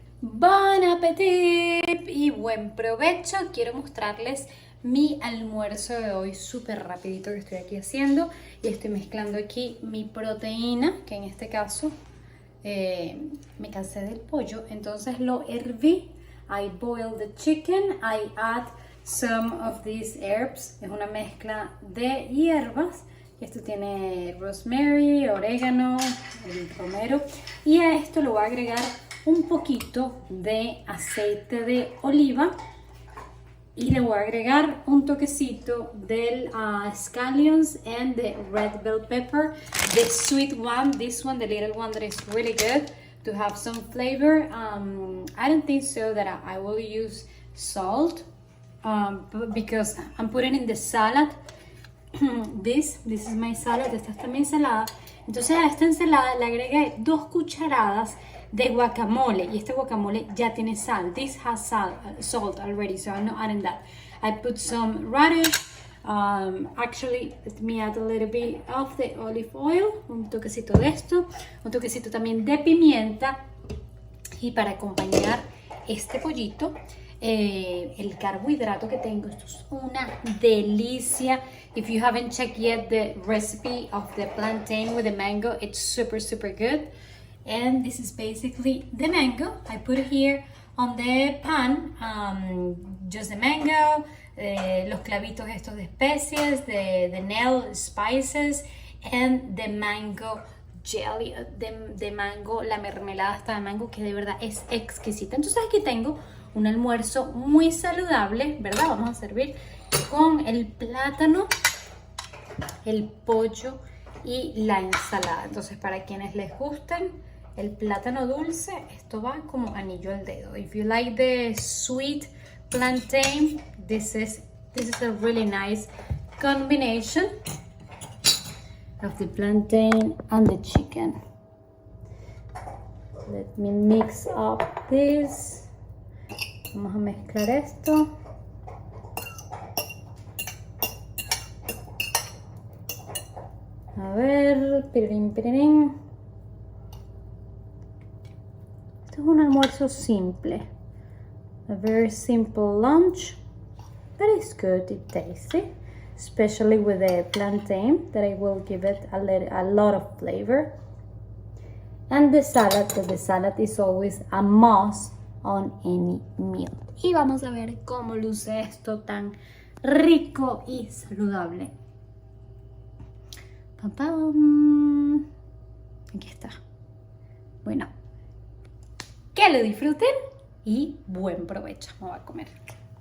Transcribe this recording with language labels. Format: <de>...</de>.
<es>Bon appetit y buen provecho. Quiero mostrarles mi almuerzo de hoy súper rapidito que estoy aquí haciendo. Y estoy mezclando aquí mi proteína, que en este caso me cansé del pollo, entonces lo herví.</es> <en>I boiled the chicken, I add some of these herbs.</en> <es>Es una mezcla de hierbas. Esto tiene rosemary, orégano, el romero. Y a esto le voy a agregar un poquito de aceite de oliva. Y le voy a agregar un toquecito del</es> <en>scallions and the red bell pepper. The sweet one, this one, the little one that is really good to have some flavor. I don't think so that I will use salt because I'm putting in the salad. This is my salad.</en> <es>Esta es mi ensalada. Entonces a esta ensalada le agregué 2 cucharadas de guacamole, y este guacamole ya tiene sal.</es> <en>This has salt already, so I'm not adding that. I put some radish. Actually, let me add a little bit of the olive oil,</en> <es>un toquecito de esto, un toquecito también de pimienta. Y para acompañar este pollito, el carbohidrato que tengo, esto es una delicia.</es> <en>If you haven't checked yet the recipe of the plantain with the mango, it's super good. And this is basically the mango. I put it here on the pan, just the mango,</en> <es>los clavitos estos de especies,</es> <en>the nail spices, and the mango jelly,</en> <es>de mango, la mermelada esta de mango, que de verdad es exquisita. Entonces aquí tengo un almuerzo muy saludable, ¿verdad? Vamos a servir con el plátano, el pollo y la ensalada. Entonces, para quienes les gusten el plátano dulce, esto va como anillo al dedo.</es> <en>If you like the sweet plantain, this is a really nice combination of the plantain and the chicken. Let me mix up this.</en> <es>Vamos a mezclar esto. A ver, pirirín. Esto es un almuerzo simple.</es> <en>A very simple lunch, but it's good, it's tasty, especially with the plantain that I will give it a lot of flavor. And the salad, because the salad is always a must on any meal.</en> <es>Y vamos a ver cómo luce esto tan rico y saludable. ¡Pam! Aquí está. Bueno, que lo disfruten y buen provecho. Me voy a comer.</es>